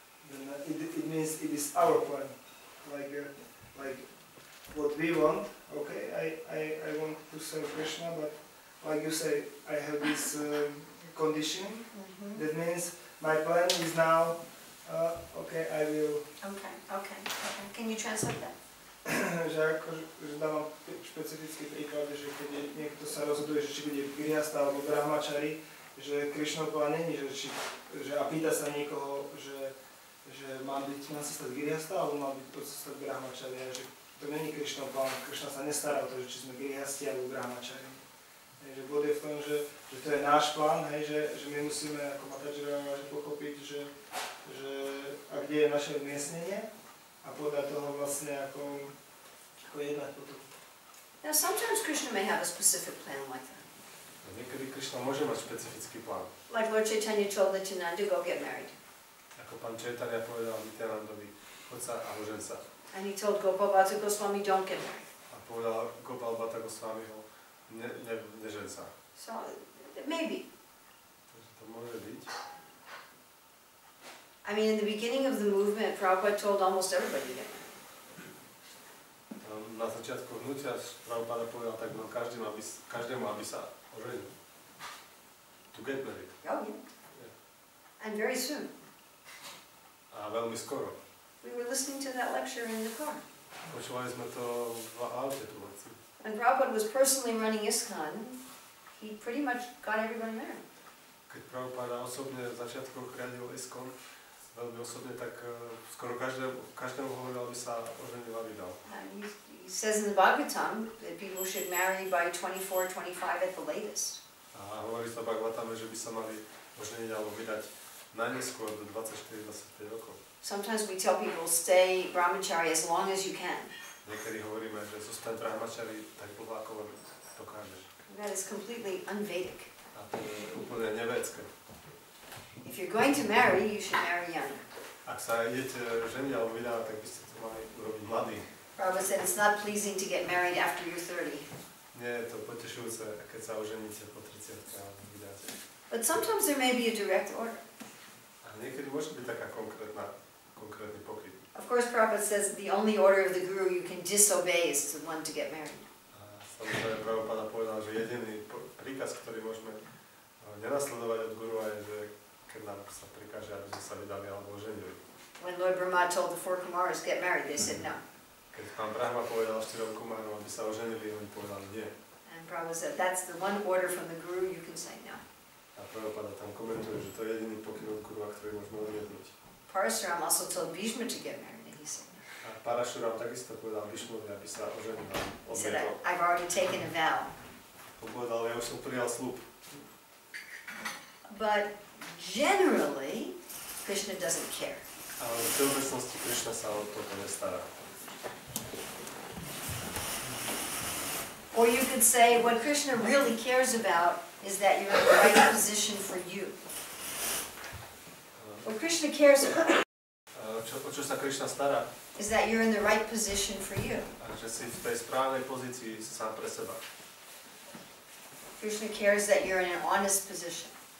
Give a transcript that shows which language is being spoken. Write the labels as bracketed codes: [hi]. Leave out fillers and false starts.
[en] Then it means it is our plan, like what we want. Okay, I want to serve Krishna, but like you say, I have this condition. That means my plan is now, okay, I will... Okay. Can you translate that? [sk] že dávam špecifický príklad, že keď niekto sa rozhoduje, že či bude grihastha alebo brahmachari, že Krišnov plán není, že a pýta sa niekoho, že má sa stať grihastha alebo má sa stať brahmachari, že to není Krišnov plán, Krišna sa nestará o to, že či sme grihasti alebo brahmachari. Že bod je v tom, že to je náš plán, hej, že my musíme ako matažera pochopiť, že a kde je naše umiestnenie a podľa toho vlastne ako jednať potom. [en] Now sometimes Krishna may have a specific plan like that. [sk] Niekedy Krišna môže mať špecifický plán. [en] Like Lord Chaitanya told Nityananda, go get married. [sk] Ako pán Chaitanya povedal Nityanandovi, choď sa a ožen sa. [en] And he told Gopal Bhatta Goswami, don't get married. [sk] A povedal Gopal Bhatta Goswamiho, nežen sa. [en] So, maybe. [sk] Takže to môže byť. [en] I mean, in the beginning of the movement, Prabhupada told almost everybody to get married. [sk] Na začiatku hnutia Prabhupada povedal takmer každému, aby sa oženil. [en] To get married. Oh, yeah. And very soon. [sk] A veľmi skoro. [en] We were listening to that lecture in the car. [sk] Počúvali sme to v aute tu veci. [en] When Prabhupada was personally running ISKCON, he pretty much got everybody married. [sk] Keď Prabhupada osobne v začiatkoch riadil ISKCON, veľmi osobne, tak skoro každému hovoril, aby sa oženil a vydal. [en] He says in the Bhagavatam that people should marry by 24, 25 at the latest. [sk] A hovorí sa v Bhagavatame, že by sa mali oženiť alebo vydať najneskôr do 24-25 rokov. [en] Sometimes we tell people, stay brahmachari as long as you can. [sk] Niekedy hovoríme, že zostaň brahmachari tak dlho, ako dokážeš. [en] That is completely un-Vedic. [sk] A to je úplne nevédske. [en] If you're going to marry, you should marry young. [sk] Ak sa idete ženiť alebo vydávať, tak by ste to mali urobiť mladý. [en] Prabhupada said it's not pleasing to get married after you're 30. [sk] Nie je to potešujúce, keď sa oženíte po 30 a vydáte. [en] But sometimes there may be a direct order. [sk] A niekedy môže byť taká konkrétny pokryt. [en] Of course, Prabhupada says the only order of the guru you can disobey is the one to get married. [sk] A samozrejme Prabhupada povedal, že jediný príkaz, ktorý môžeme nenasledovať od gurua je, že keď nám sa prikáže, aby sme sa vydali alebo oženili. [en] When Lord Brahma told the 4 Kumaras get married, they said no. [sk] Keď pán Brahma povedal 4 kumárom, aby sa oženili, oni povedali nie. [en] And Prabhupada said that's the one order from the guru you can say no. [sk] A Prabhupada tam komentuje, že to je jediný pokyn od gurua, ktorý môžeme odmietnúť. [en] Parasuram also told Bhishma to get married, and he said no. [sk] A Parashuram takisto povedal Bhishmovi, aby sa oženil a [en] He said, [sk] odmietol. [en] I've already taken a vow. [sk] Povedal, ja už som prijal sľub. [en] But generally, Krishna doesn't care. [sk] Ale v všeobecnosti Krišna sa o toto nestará. [en] Or you could say what Krishna really cares about is that you're in the right position for you. What Krishna cares about [sk] O čo sa Krišna stará? [en] is that you're in the right position for you. [sk] A že si v tej správnej pozícii sám pre seba. [en] Krishna cares that you're in an honest position.